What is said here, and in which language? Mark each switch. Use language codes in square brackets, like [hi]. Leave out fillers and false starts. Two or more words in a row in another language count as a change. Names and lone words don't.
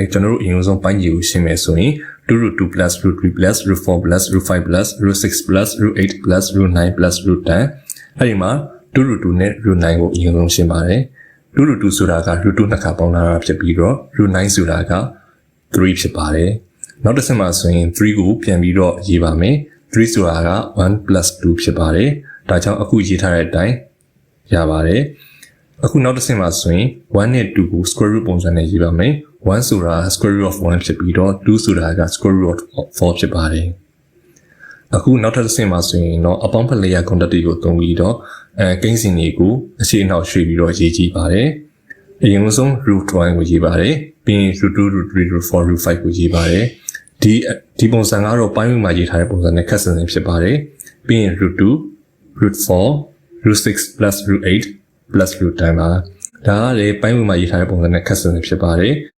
[my] ကျွန်တော်တို့အရင်ဆုံးပိုင်းကြီးကိုရှင်းမယ်ဆိုရင် √2 + √3 + √4 + √5 + √6 + √8 + √9 + √10 အဲဒီမှာ √2 နဲ့ √9 ကိုအရင်ဆုံးရှင်းပါတယ်√2 ဆိုတာက √2 နှစ်ခါပေါင်းလာတာဖြစ်ပြီးတော့ √9 ဆိုတာက 3ဖြစ်ပါတယ်နောက်တစ်ဆင့်မှာဆိုရင်3ကိုပြန်ပြီးတော့ရေးပါမယ်3ဆိုတာက1 + 2ဖြစ်ပါတယ်ဒါကြောင့်အခုရေးထားတဲ့အတိုင်းရပါတယ်အခုနောက်တစ်ဆ င့်မှာဆိုရင်1နဲ့2ကို square root ပုံစံနဲ့ရေးပါမယ်1ဆိုတာ [en] square root of 1 [my] ဖြစ်ပြီးတော့2ဆိုတာက square [en] root of 4 [my] ဖြစ်ပါတယ်အခုနောက်ထပ်တစ်ဆင့်မှာဆိုရင်တော့အပေါင်းဖက် [en] layer contact [my] တွေကိုသုံးပြီးတော့ကိန်းစဉ်တွေကိုအခြေအနောက်ရွှေ့ပြီးတော့ရေးကြည့်ပါတယ်အရင်ဆုံး √1 ကိုရေးပါတယ်ပြီးရင် √2 √3 √4 √5 ကိုရေးပါတယ်ဒီပုံစံကတော့ပိုင်းဝေမှာရေးထားတဲ့ပုံစံနဲ့ခက်ဆင်ဆင်ဖြစ်ပါတယ်ပြီးရင် √2 √4 √6 + √8 + √10 ပါဒါကလည်းပိုင်းဝေမှာရေးထားတဲ့ပုံစံနဲ့ခက်ဆင်ဆင်ဖြစ်ပါတယ်